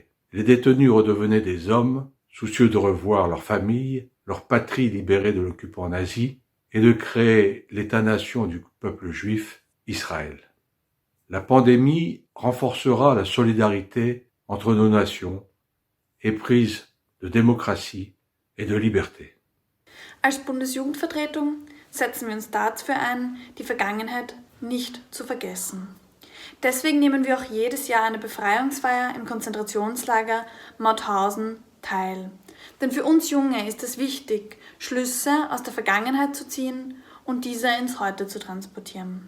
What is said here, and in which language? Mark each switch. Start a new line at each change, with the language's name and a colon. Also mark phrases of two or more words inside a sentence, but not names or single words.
French: Les détenus redevenaient des hommes, soucieux de revoir leur famille, leur patrie libérée de l'occupant nazi, et de créer l'État-nation du peuple juif, Israël. La pandémie renforcera la solidarité entre nos nations, éprise de démocratie et de liberté.
German: Als Bundesjugendvertretung setzen wir uns dafür ein, die Vergangenheit nicht zu vergessen. Deswegen nehmen wir auch jedes Jahr an der Befreiungsfeier im Konzentrationslager Mauthausen teil. Denn für uns Junge ist es wichtig, Schlüsse aus der Vergangenheit zu ziehen und diese ins Heute zu transportieren.